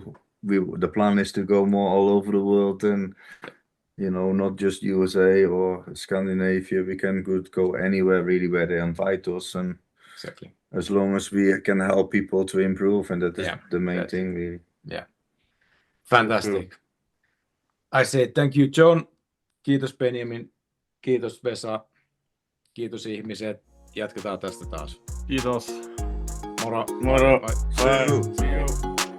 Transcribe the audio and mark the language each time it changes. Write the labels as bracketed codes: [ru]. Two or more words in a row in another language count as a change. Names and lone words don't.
[en] The plan is to go more all over the world, and not just USA or Scandinavia. We can go anywhere really where they invite us, and Exactly. as long as we can help people to improve, and that is the main thing. Really. Yeah. Fantastic. I say thank you, John. [fi] Kiitos Benjamin. Kiitos Vesa. Kiitos ihmiset. Jatketaan tästä taas. Kiitos. Moro. Moro. [en] Bye. See you. See you.